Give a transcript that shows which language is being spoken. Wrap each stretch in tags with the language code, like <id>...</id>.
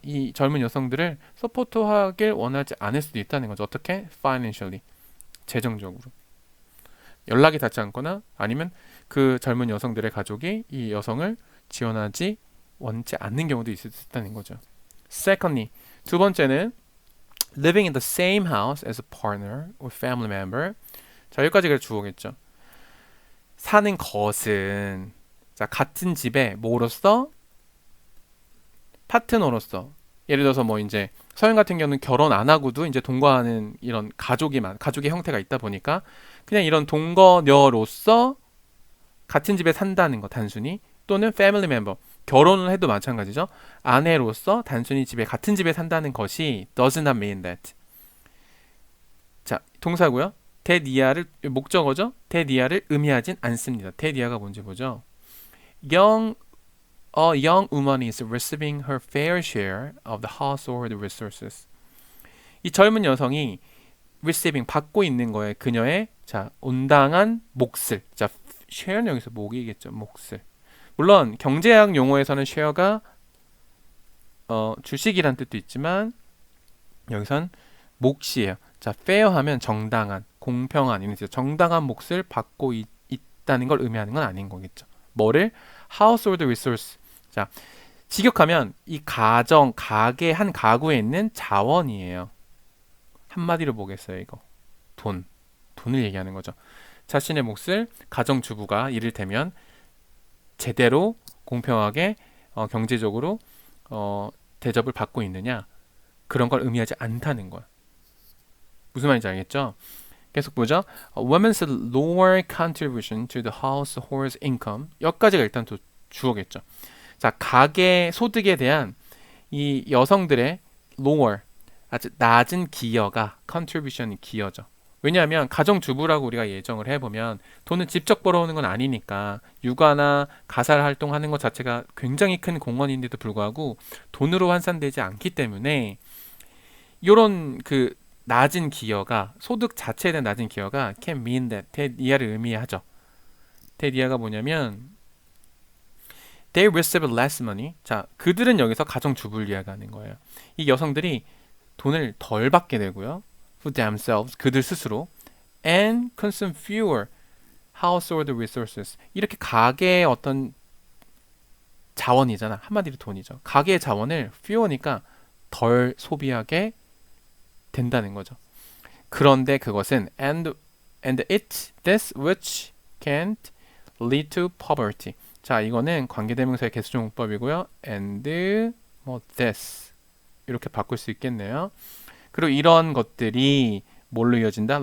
<ko>이 젊은 여성들을 서포트하길 원하지 않을 수도 있다는 거죠. 어떻게? financially 재정적으로 연락이 닿지 않거나 아니면 그 젊은 여성들의 가족이 이 여성을 지원하지 원치 않는 경우도 있을 수 있다는 거죠.</ko> <en>Secondly,</en> <ko>두 번째는</ko> <en>living in the same house as a partner or family member.</en> <ko>자, 여기까지가 주어겠죠. 사는 것은 자, 같은 집에 뭐로서? 파트너로서. 예를 들어서 뭐 이제 서양 같은 경우는 결혼 안 하고도 이제 동거하는 이런 가족의 형태가 있다 보니까 그냥 이런 동거녀로서 같은 집에 산다는 거 단순히 또는</ko> <en>family member</en> <ko>결혼을 해도 마찬가지죠. 아내로서 단순히 같은 집에 산다는 것이</ko> <en>does not mean that.</en> <ko>자, 동사고요. that 이하를 목적어죠. that 이하를 의미하진 않습니다. that 이하가 뭔지 보죠.</ko> <en>A young woman is receiving her fair share of the household resources.</en> <ko>이 젊은 여성이 receiving 받고 있는 거에 그녀의 자 온당한 몫을 자 share는 여기서 목이겠죠 몫을 물론 경제학 용어에서는 share가 주식이란 뜻도 있지만 여기선 몫이에요. 자 fair 하면 정당한 공평한 이런 뜻 정당한 몫을 받고 있다는 걸 의미하는 건 아닌 거겠죠. 뭐를</ko> <en>household resource</en> <ko>자 직역하면 이 가정 가게 한 가구에 있는 자원이에요. 한마디로 보겠어요 이거 돈을 얘기하는 거죠. 자신의 몫을 가정주부가 이를테면 제대로 공평하게 경제적으로 대접을 받고 있느냐 그런 걸 의미하지 않다는 거야. 무슨 말인지 알겠죠? 계속 보죠.</ko> <en>Women's lower contribution to the household's income</en> <ko>여기까지가 일단 또 주어겠죠. 자 가계 소득에 대한 이 여성들의 lower 아주 낮은 기여가 contribution이 기여죠. 왜냐하면 가정주부라고 우리가 예정을 해보면 돈을 직접 벌어오는 건 아니니까 육아나 가사 활동하는 것 자체가 굉장히 큰 공헌인데도 불구하고 돈으로 환산되지 않기 때문에 이런 그 낮은 기여가 소득 자체에 대한 낮은 기여가</ko> <en>can mean that</en> <ko>대이하를 의미하죠. 대이하가 뭐냐면</ko> <en>they receive less money.</en> <ko>자 그들은 여기서 가정주부를 이야기하는 거예요. 이 여성들이 돈을 덜 받게 되고요.</ko> <en>for themselves</en> <ko>그들 스스로</ko> <en>and consume fewer household resources</en> <ko>이렇게 가계의 어떤 자원이잖아 한마디로 돈이죠 가계의 자원을 fewer니까 덜 소비하게 된다는 거죠 그런데 그것은</ko> <en>and this which can't lead to poverty</en> <ko>자 이거는 관계대명사의 개수종문법이고요 and 뭐 this 이렇게 바꿀 수 있겠네요 그리고 이런 것들이 뭘로 이어진다?</ko>